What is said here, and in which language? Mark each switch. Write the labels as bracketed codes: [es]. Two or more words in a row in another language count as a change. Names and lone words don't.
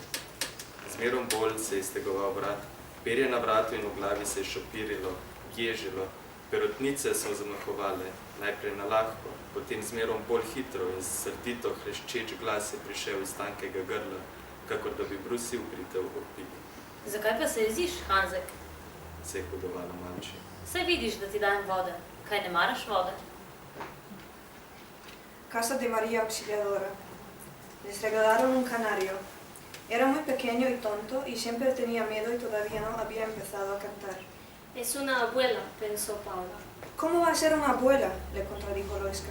[sl] Zmerom bolj se je iztegoval vrat, perje na vratu in v glavi se je šopirilo, ježilo, perutnice so zamahovale, najprej na lahko, potem zmerom bolj hitro in srdito hreščeč glas je prišel iz tankega grla, kakor da bi brusil britev opili. Zakaj pa se jeziš, Hanzek? Se je hudovala Malči. Saj vidiš, da ti dajem vode. Kaj ne maraš vode? [es] Casa de María Auxiliadora. Les regalaron un canario. Era muy pequeño y tonto y siempre tenía miedo y todavía no había empezado a cantar. Es una abuela, pensó Paula. ¿Cómo va a ser una abuela?, le contradijo Loiska.